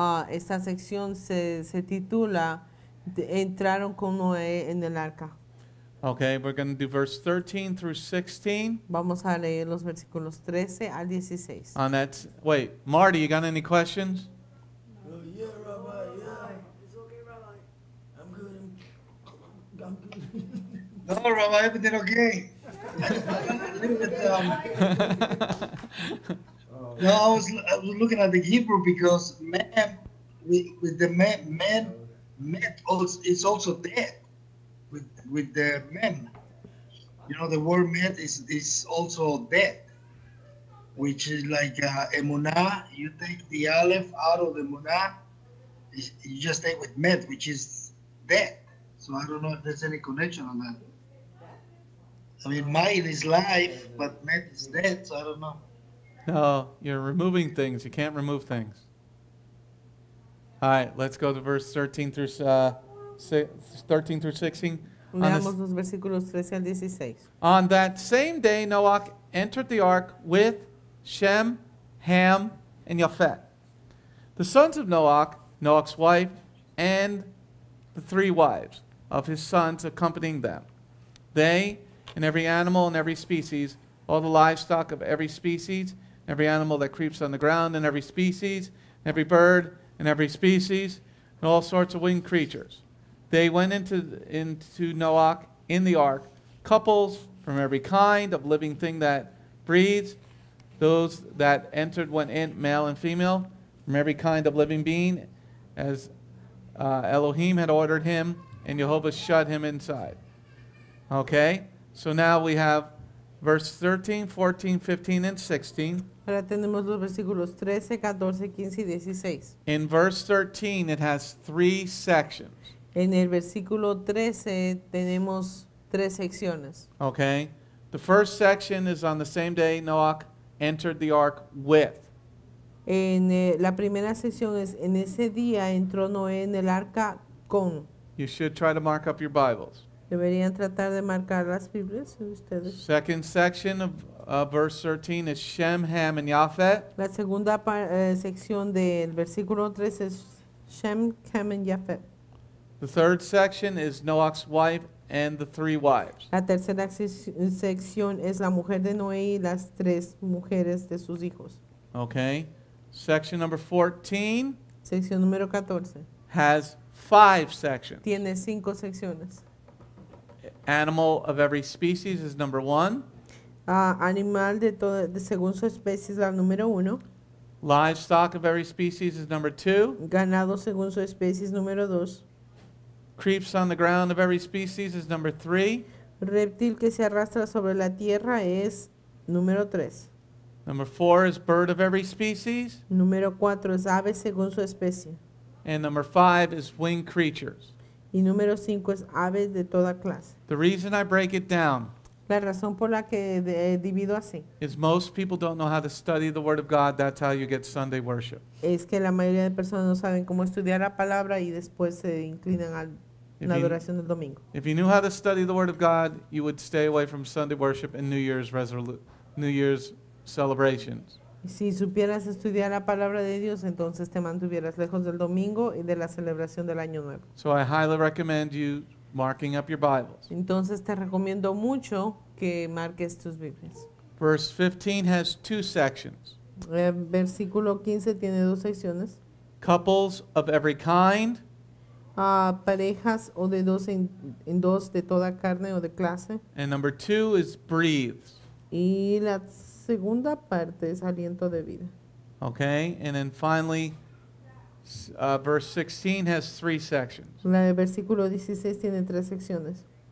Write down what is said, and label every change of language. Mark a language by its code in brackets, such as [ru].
[es] Esta sección se titula Entraron con Noé en el arca. [en] Okay, we're going to do verse 13 through 16. [es] Vamos a leer los versículos 13 al 16. [en] On that, wait, Marty, you got any questions? Yeah, Rabbi, yeah. It's okay, Rabbi. I'm good. I'm good. No, Rabbi, everything okay. A little bit, no, I was looking at the Hebrew because man, with the man also, it's also dead. With the men, you know, the word met is also dead, which is like emunah. You take the aleph out of the emunah, you just take with met, which is dead. So I don't know if there's any connection on that. I mean, mayim is life, but met is dead, so I don't know. No, you're removing things. You can't remove things. All right, let's go to verse 13 through 16. [es] Leamos los versículos 13 al 16. [en] On that same day, Noach entered the ark with Shem, Ham, and Japheth, the sons of Noach, Noach's wife, and the 3 wives of his sons accompanying them. They and every animal and every species, all the livestock of every species, every animal that creeps on the ground and every species, every bird and every species, and all sorts of winged creatures. They went into Noach in the ark, couples from every kind of living thing that breathes. Those that entered went in, male and female, from every kind of living being, as Elohim had ordered him, and Jehovah shut him inside. Okay, so now we have verse 13, 14, 15, and 16. [es] Ahora tenemos los versículos 13, 14, 15 y 16. [en] In verse 13, it has 3 sections. [es] En el versículo 13 tenemos 3 secciones. [en] Okay, the first section is on the same day Noach entered the ark with. [es] La primera sección es, en ese día entró Noé en el arca con. [en] You should try to mark up your Bibles. [es] Deberían tratar de marcar las Biblias ustedes. [en] Second section of verse 13 is Shem, Ham, and Japheth. [es] La segunda sección del versículo 13 es Shem, Ham y Japheth. [en] The third section is Noach's wife and the 3 wives. [es] La tercera sección es la mujer de Noé y las 3 mujeres de sus hijos. [en] Okay. Section number 14 [es] Sección número 14 [en] has 5 sections. [es] tiene 5 secciones. [en] Animal of every species is number 1. [es] Animal según su especie es la número 1. [en] Livestock of every species is number 2. [es] Ganado según su especie es número 2. [en] Creeps on the ground of every species is number 3. [es] Reptil que se arrastra sobre la tierra es número 3. [en] Number 4 is bird of every species. [es] Número 4 es ave según su especie. [en] And number 5 is winged creatures. [es] Y número 5 es aves de toda clase. [en] The reason I break it down [es] La razón por la que divido así [en] is most people don't know how to study the Word of God. That's how you get Sunday worship. [es] es que la mayoría de personas no saben cómo estudiar la palabra y después se inclinan a la adoración del domingo. [en] If you knew how to study the Word of God, you would stay away from Sunday worship and New Year's celebrations. [es] Si supieras estudiar la palabra de Dios, entonces te mantuvieras lejos del domingo y de la celebración del Año Nuevo. [en] So I highly recommend you marking up your Bibles. [es] Entonces te recomiendo mucho que marques tus Biblias. [en] Verse 15 has 2 sections. [es] Versículo 15 tiene 2 secciones. [en] Couples of every kind. [es] Parejas o de 2 en 2 de toda carne o de clase. [en] And number 2 is breathes. [es] Y la segunda parte es aliento de vida. [en] Okay, and then finally, verse 16 has 3 sections. [es] El versículo 16 tiene 3 secciones.